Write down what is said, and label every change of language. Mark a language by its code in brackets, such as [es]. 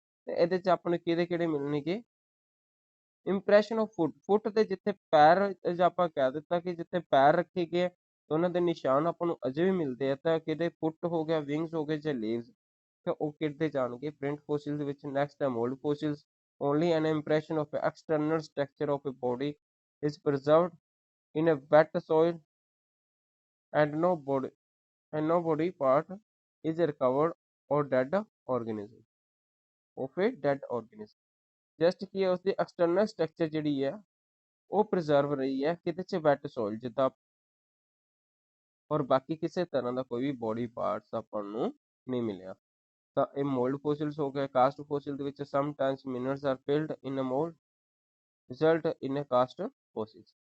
[pa] ਇਹਦੇ ਚ ਆਪਾਂ ਨੂੰ ਕਿਹੜੇ ਕਿਹੜੇ ਮਿਲਣਗੇ, ਇੰਪ੍ਰੈਸ਼ਨ ਆਫ ਫੁੱਟ, ਫੁੱਟ ਦੇ ਜਿੱਥੇ ਪੈਰ, ਜਾਂ ਆਪਾਂ ਕਹਿ ਦਿੱਤਾ ਕਿ ਜਿੱਥੇ ਪੈਰ ਰੱਖੇ ਗਏ ਉਹਨਾਂ ਦੇ ਨਿਸ਼ਾਨ ਆਪਾਂ ਨੂੰ ਅਜੇ ਵੀ ਮਿਲਦੇ ਆ, ਤਾਂ ਕਿਹਦੇ, ਫੁੱਟ ਹੋ ਗਿਆ, ਵਿੰਗਸ ਹੋ ਗਏ ਜਾਂ ਲੀਵਸ, ਤਾਂ ਉਹ ਕਿਹਦੇ ਜਾਣਗੇ, ਪ੍ਰਿੰਟ ਫੋਸਿਲ ਦੇ ਵਿੱਚ। ਨੈਕਸਟ ਹੈ mould ਫੋਸਿਲਸ। [en] Only an impression of external structure of a body is preserved in a wet soil and no body part is recovered or dead organism of a dead organism। [pa] Just ਕੀ ਹੈ, ਉਸਦੀ external structure ਜਿਹੜੀ ਹੈ ਉਹ preserve ਰਹੀ ਹੈ ਕਿਤੇ ਚ, VAT soil ਜਿੱਦਾਂ, ਔਰ ਬਾਕੀ ਕਿਸੇ ਤਰ੍ਹਾਂ ਦਾ ਕੋਈ ਵੀ ਬੋਡੀ ਪਾਰਟਸ ਆਪਾਂ ਨੂੰ ਨਹੀਂ ਮਿਲਿਆ। ਤਾਂ ਇਹ ਮੋਲਡ ਫੋਸਿਲਸ ਹੋ ਗਏ। ਕਾਸਟ ਫੋਸਿਲ ਦੇ ਵਿੱਚ [en] Sometimes minerals are filled in a mould, result in a cast fossils.